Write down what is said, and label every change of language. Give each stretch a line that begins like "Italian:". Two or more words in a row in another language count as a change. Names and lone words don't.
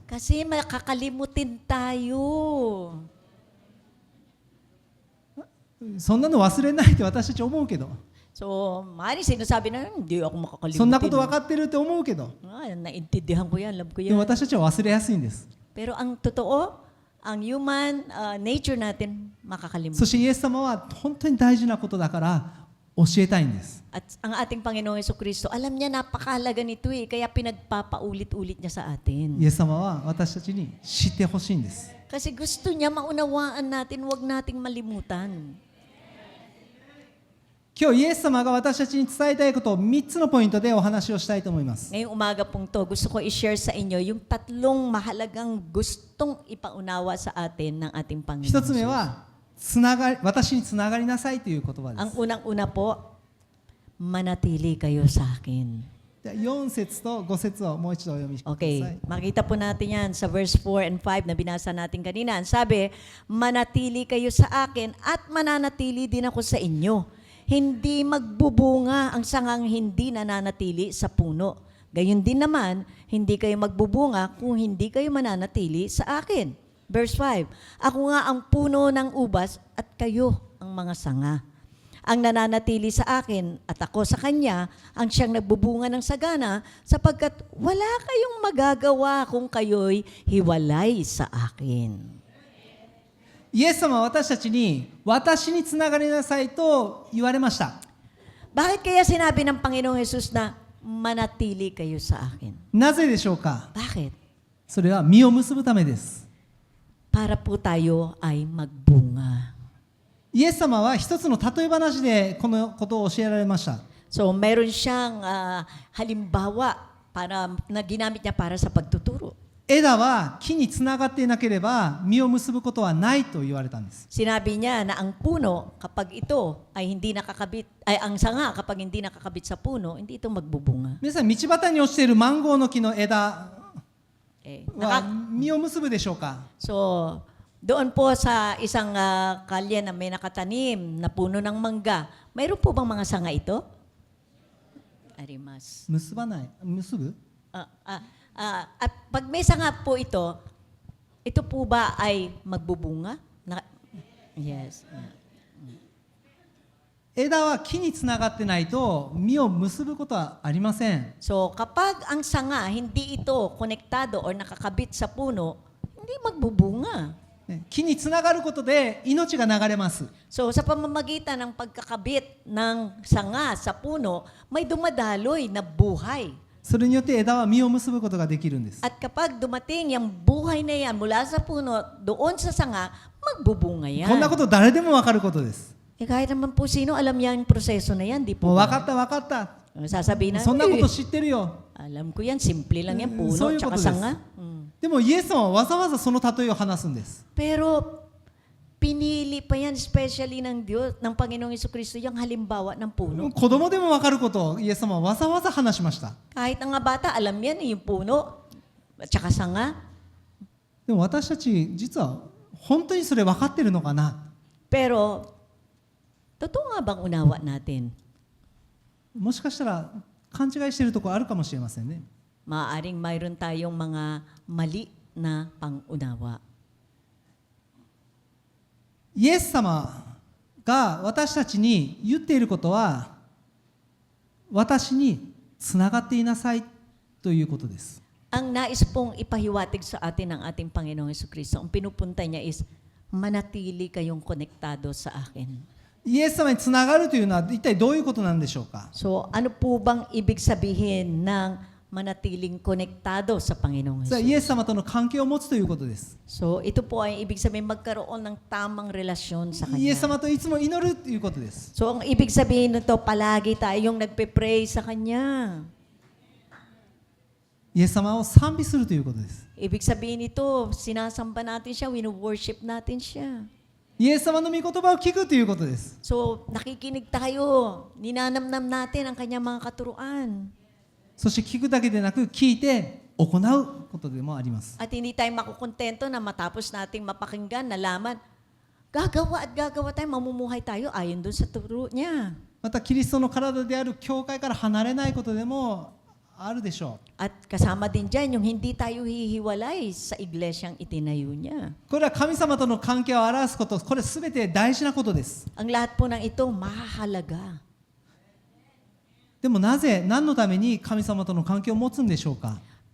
Filipino: Kasi makakalimutin tayo.
Japanese: そんなの忘れないって私たち思うけど、
Filipino: So, maaaring sinasabi na, hindi ako makakalimutin.
Japanese: そんなこと分かってるって思うけど、
Filipino: Naintindihan ko yan, alam ko
Japanese: でも
Filipino: yan.
Japanese: 私たちは忘れやすいんです。
Filipino: Pero ang totoo, ang human nature natin
Japanese: そ
Filipino: makakalimutan.
Japanese: してイエス様は本当に大事なことだから教えたいんです。
Filipino: At ang ating Panginoong Jesucristo, alam niya napakahalaga nito kaya pinagpapaulit-ulit niya sa
Japanese: イ
Filipino: atin.
Japanese: エス様は私たちに知ってほしいんです。
Filipino: Kasi gusto niya maunawaan natin, huwag nating malimutan.
Japanese: 今日イエス様が私たちに伝えたいことを3つのポイントでお話をしたいと思います。
Filipino: Ngayong umaga pong to, gusto ko i-share sa inyo yung tatlong mahalagang gustong ipaunawa sa atin ng ating
Japanese: 一つ目
Filipino: Panginoon.
Japanese: は私につながりなさいという言葉で
Filipino: Ang
Japanese: す。
Filipino: unang-una po, manatili kayo sa akin.
Japanese: で4節と5節をもう一度お読みくださ
Filipino: Okay,
Japanese: い。
Filipino: makita po natin yan sa
English: verse 4 and 5
Filipino: na binasa natin kanina. Ang sabi, manatili kayo sa akin at mananatili din ako sa inyo. Hindi magbubunga ang sangang hindi nananatili sa puno. Gayon din naman, hindi kayo magbubunga kung hindi kayo mananatili sa akin. Verse 5, ako nga ang puno ng ubas at kayo ang mga sanga. Ang nananatili sa akin at ako sa kanya ang siyang nagbubunga ng sagana sapagkat wala kayong magagawa kung kayo'y hiwalay sa akin.
Japanese: イエス様は私たちに私につながりなさいと言われました。
Filipino: Bakit kaya sinabi ng Panginoong Jesus na manatili kayo sa akin?
Japanese: なぜでしょうか。
Filipino: Bakit?
Japanese: それは実を結ぶためです。
Filipino: Para po tayo ay magbunga.
Japanese: イエス様は一つの例え話でこのことを教えられました。
Filipino: So meron siyang halimbawa na ginamit niya para sa pagtuturo.
Japanese: 枝は木につながっていなければ実を結ぶことはないと言われたんです。
Filipino: Sinabi niya na ang puno kapag ito ay hindi nakakabit, ay ang sanga kapag hindi nakakabit sa puno, hindi ito magbubunga.
Japanese: 皆さん道端に落ちているマンゴーの木の枝
Filipino: Okay.
Japanese: は実を結ぶでしょうか。 So, doon po sa isang kalye na may nakatanim na puno ng mangga, mayroon po bang mga sanga ito? Arimas. 結ばない。結ぶ？
Filipino: At pag may sanga po ito po ba ay magbubunga? Yes.
Japanese: 枝は木につながってないと実を結ぶことはありません。
Filipino: So, kapag ang sanga, hindi ito konektado o nakakabit sa puno, hindi magbubunga.
Japanese: ね木につながることで命が流れます。
Filipino: So, sa pamamagitan ng pagkakabit ng sanga sa puno, may dumadaloy na buhay.
Japanese: それによって枝は実を結ぶことができるんです。
Filipino: At kapag dumating yung buhay na yan mula sa puno, doon sa sanga, magbubunga
Japanese: こんな
Filipino: yan.
Japanese: こと誰でもわかることです。
Filipino: Kahit naman po sino, alam yan yung proseso na yan, di
Japanese: もう
Filipino: po
Japanese: 分
Filipino: ba?
Japanese: かった分かった。
Filipino: Sasabihin na,
Japanese: そんなこと
Filipino: "Eh,
Japanese: 知ってるよ。
Filipino: alam ko yan, simple lang yan, puno,
Japanese: そういうこと
Filipino: tsaka
Japanese: です。
Filipino: sanga.
Japanese: でもイエス様はわざわざその例えを話すんです。
Filipino: Pero, pinili pa yan, especially ng Diyos, ng Panginoong Jesucristo, yung halimbawa ng puno.
Japanese: 子供でも分かることをイエス様はわざわざ話しました。
Filipino: Kahit ang nga bata, alam yan, yung puno, at tsaka sanga.
Japanese: でも私たち実は本当にそれ分かってるのかな。
Filipino: Pero, totoo nga bang unawa natin?
Japanese: もしかしたら勘違いしているところあるかもしれませんね。
Filipino: Maaaring mayroon tayong mga mali na pangunawa.
Japanese: イエス様が私たちに言っていることは私につながっていなさいということです。
Filipino: Ang nais pong ipahiwatig sa atin ng ating Panginoong Jesucristo, ang pinupunta niya is, manatili kayong konektado sa akin.
Japanese: イエス様につながるというのは一体どういうことなんでしょうか。
Filipino: So, ano po bang ibig sabihin ng manatiling konektado sa Panginoong
Japanese: それは
Filipino: Jesus?
Japanese: イエス様との関係を持つということです。
Filipino: So, ito po ay ibig sabihin magkaroon ng tamang relasyon sa
Japanese: イエス
Filipino: Kanya.
Japanese: 様といつも祈るということです。
Filipino: So, ang ibig sabihin nito, palagi tayong nagpe-pray sa Kanya.
Japanese: イエス様を賛美するということです。
Filipino: Ibig sabihin nito, sinasamba natin siya, wino-worship natin siya.
Japanese: イエス様の御言葉を聞くということです。
Filipino: So, nakikinig tayo, ninanamnam natin ang Kanyang mga katuruan.
Japanese: そして聞くだけでなく聞いて行うことでもあります。
Filipino: At hindi tayo makukontento na matapos nating mapakinggan, nalaman, gagawa tayo, mamumuhay tayo ayon dun sa turo niya.
Japanese: またキリストの体である教会から離れないことでもあるでしょ
Filipino: At kasama din dyan yung hindi tayo hihiwalay sa iglesyang itinayo niya.
Japanese: う。これは神様との関係を表すこと、これすべて大事なことです。
Filipino: Ang lahat po ng ito, mahalaga.
Japanese: でもなぜ、何のために神様との関係を持つんでしょうか。